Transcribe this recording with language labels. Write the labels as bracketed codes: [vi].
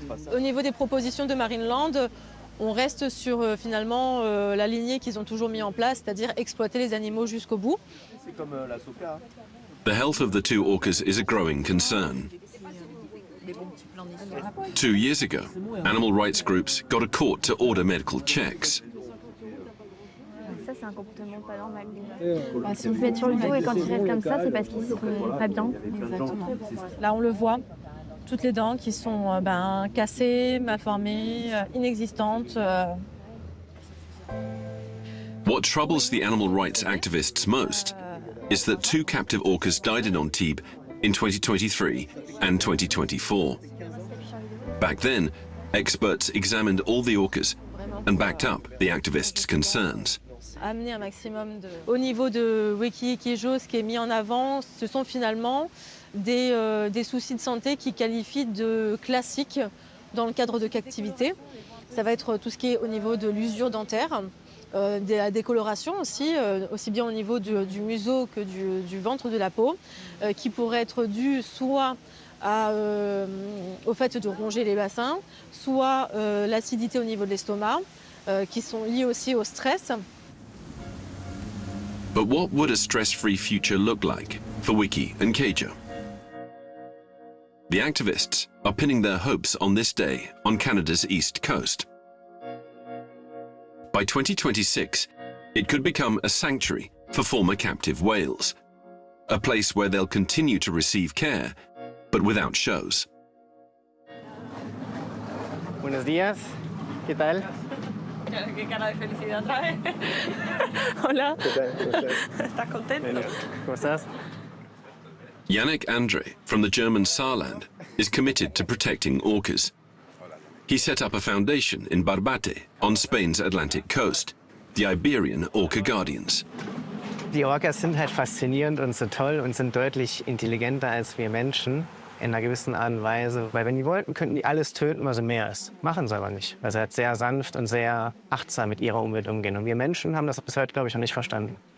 [fr] Au niveau des propositions de Marineland, on reste sur finalement la lignée qu'ils ont toujours mis en place, c'est-à-dire exploiter les animaux jusqu'au bout. [en] The health of the two orcas is a growing concern. 2 years ago, animal rights groups got a court to order medical checks. [fr] Ça, c'est un comportement pas normal déjà. Si vous êtes sur le dos et quand ils restent comme ça, c'est parce qu'ils sont pas bien. Exactement. Là, on le voit, toutes les dents qui sont cassées, malformées, inexistantes. [en] What troubles the animal rights activists most is that 2 captive orcas died in Antibes in 2023 and 2024. Back then, experts examined all the orcas and backed up the activists' concerns. [fr] Amener un maximum de... Au niveau de Wikie et Keijo, ce qui est mis en avant, ce sont finalement des soucis de santé qui qualifient de classiques dans le cadre de Captivity. Ça va être tout ce qui est au niveau de l'usure dentaire, des décolorations aussi, aussi bien au niveau du museau que du ventre de la peau, qui pourrait être dû soit au fait de ronger les bassins, soit l'acidité au niveau de l'estomac, qui sont liés aussi au stress. [en] But what would a stress-free future look like for Wikie and Keijo? The activists are pinning their hopes on this day on Canada's east coast. By 2026, it could become a sanctuary for former captive whales, a place where they'll continue to receive care, but without shows. [es] Buenos días, ¿qué tal? Qué cara de felicidad trae. Hola. ¿Estás contento? ¿Cómo estás? [en] Yannick Andre from the German Saarland is committed to protecting orcas. He set up a foundation in Barbate on Spain's Atlantic coast, the Iberian Orca Guardians. [de] Die Orcas sind halt faszinierend und so toll und sind deutlich intelligenter als wir Menschen in einer gewissen Art und Weise. Weil wenn die wollten, könnten die alles töten, was im Meer ist. Machen sie aber nicht, weil sie halt sehr sanft und sehr achtsam mit ihrer Umwelt umgehen. Und wir Menschen haben das bis heute, glaube ich, noch nicht verstanden.